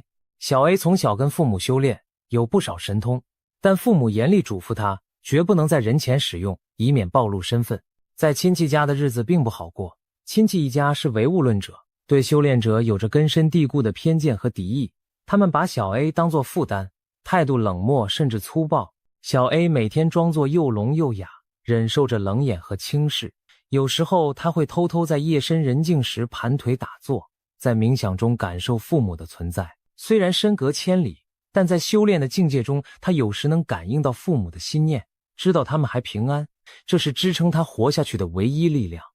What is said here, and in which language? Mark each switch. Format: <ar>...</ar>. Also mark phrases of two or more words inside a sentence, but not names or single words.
<zh>小 A 從小跟父母修煉，有不少神通，但父母嚴厲囑咐他，絕不能在人前使用，以免暴露身份。在親戚家的日子並不好過，親戚一家是唯物論者，對修煉者有着根深蒂固的偏見和敌意，他們把小 A 當作負擔，態度冷漠甚至粗暴。小 A 每天裝作又聾又啞，忍受着冷眼和轻視。有時候他會偷偷在夜深人靜時盘腿打坐，在冥想中感受父母的存在。虽然身隔千里，但在修煉的境界中，他有時能感应到父母的心念，知道他们還平安，這是支撐他活下去的唯一力量。</zh>